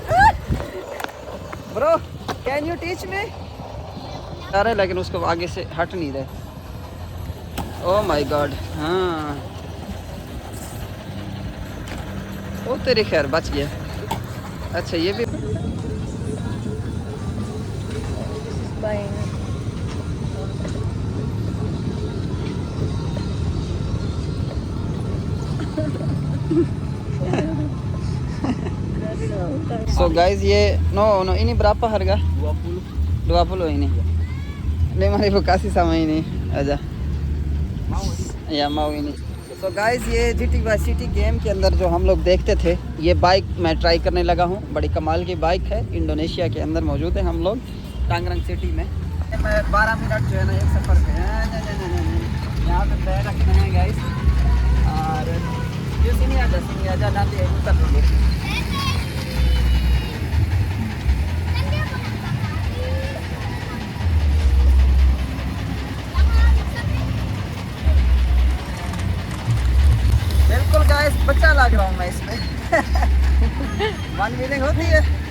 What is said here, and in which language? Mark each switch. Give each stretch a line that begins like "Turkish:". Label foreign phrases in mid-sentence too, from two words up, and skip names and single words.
English: Bro can you teach me?
Hindi: आ रहे लेकिन उसको आगे से हट नहीं रहे।
English: Oh my God.
Hindi: हाँ ओ तेरी खैर बच गया। अच्छा ये भी Bye.
English: so guys
Indonesian: ये no ini berapa harga? 20 ini. Lima ribu kasih sama ini aja. ya mau ini.
English: So guys
Hindi: ये GT Vice City गेम के अंदर जो हम लोग देखते थे, ये बाइक मैं ट्राई करने लगा हूँ। बड़ी कमाल की बाइक है, इंडोनेशिया के अंदर मौजूद है। हम लोग टांगरंग सिटी में 12 मिनट जो है ना एक सफ़र पे हैं। यहाँ पे पैर रखते हैं गाइस, और ये
Indonesian: sini ada nanti ikutan dulu।
Hindi: बिल्कुल गाइस बच्चा लग रहा हूँ मैं इसमें।
English: one feeling
Hindi: होती है।